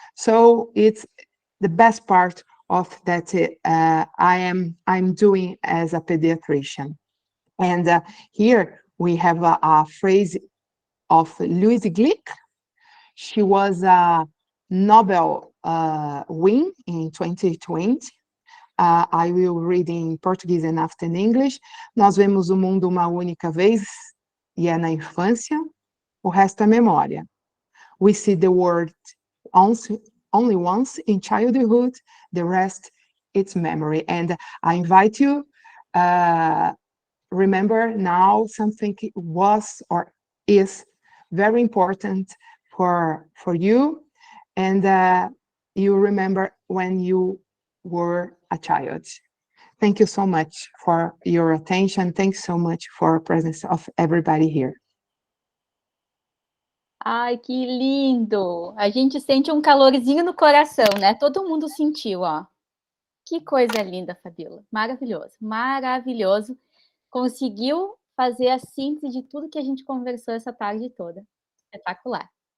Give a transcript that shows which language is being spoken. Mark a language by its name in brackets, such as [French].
[English] So it's the best part of that I'm doing as a pediatrician. And here we have a phrase of Louise Glick. She was a Nobel win in 2020. I will read in Portuguese and after in English. [Portuguese] Nós vemos o mundo uma única vez, e é na infância, o resto é memória. [English] We see the world only once in childhood, the rest it's memory. And I invite you, remember now something was or is very important for you, and you remember when you were a child. Thank you so much for your attention. Thanks so much for the presence of everybody here. [Portuguese] Ai, que lindo! A gente sente um calorzinho no coração, né? Todo mundo sentiu, ó. Que coisa linda, Fabiola. Maravilhoso, maravilhoso. Conseguiu fazer a síntese de tudo que a gente conversou essa tarde toda. Espetacular.